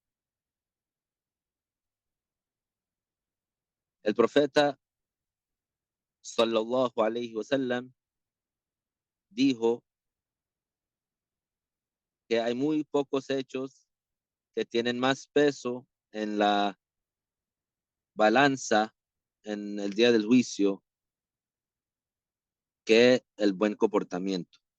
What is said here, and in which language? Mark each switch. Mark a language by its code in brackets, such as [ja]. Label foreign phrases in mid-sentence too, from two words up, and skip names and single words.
[es] El profeta [ar] صلى الله عليه وسلم [es] dijo que hay muy pocos hechos que tienen más peso en la balanza en el día del juicio que el buen comportamiento.